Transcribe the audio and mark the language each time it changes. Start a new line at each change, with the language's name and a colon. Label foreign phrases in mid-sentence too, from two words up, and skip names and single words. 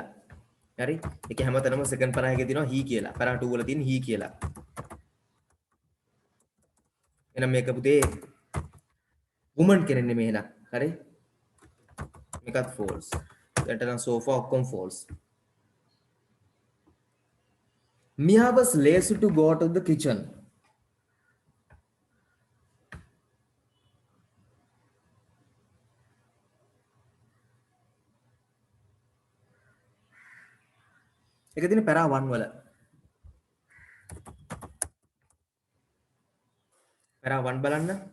Sinhala: හරි? ඒක හැමතැනම
English: second para
Sinhala: එකේ තියෙනවා he කියලා. para 2 වල තියෙන he කියලා. එහෙනම් මේක පුතේ woman කෙනෙක් නෙමෙයි එහෙනම්. හරි? මේකත් false. දැන්ට නම් sofa ඔක්කොම false.
English: Mia was lazy to go to the kitchen.
Sinhala: ඒක තියෙන para 1 වල. para 1 බලන්න.